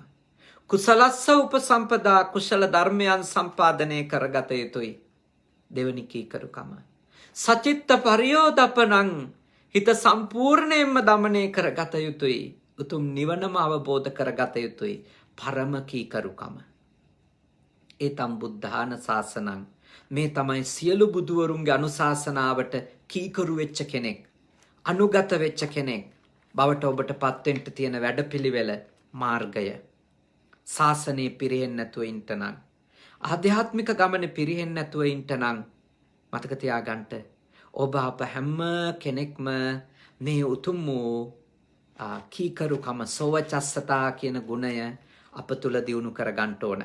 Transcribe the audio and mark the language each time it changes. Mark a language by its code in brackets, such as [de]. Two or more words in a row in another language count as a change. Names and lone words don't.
[pi] කුසලස්ස උපසම්පදා [si] කුසල ධර්මයන් සම්පාදනය කරගත යුතුයි. දෙවනි කීකරුකම. [pi] සචිත්ත පරියෝදපනං [si] හිත සම්පූර්ණයෙන්ම දමනය කරගත යුතුයි. උතුම් නිවනම අවබෝධ කරගත යුතුයි. පරම කීකරුකම. [pi] ඒ තම් බුද්ධාන ශාසනං. [si] මේ තමයි සියලු බුදුවරුන්ගේ අනුශාසනාවට කීකරු වෙච්ච කෙනෙක්, අනුගත වෙච්ච කෙනෙක් බවට ඔබට පත්වෙන්න තියෙන වැඩපිළිවෙල මාර්ගය. ශාසනයේ පිරෙන්නේ නැතුව ඉන්න නම්, ආධ්‍යාත්මික ගමනේ පිරෙන්නේ නැතුව ඉන්න නම් මතක තියාගන්න ඔබ අප හැම කෙනෙක්ම මේ උතුම් වූ කීකරුකම සෝවචස්සතා කියන ගුණය අප තුල දියුණු කර ගන්න ඕන.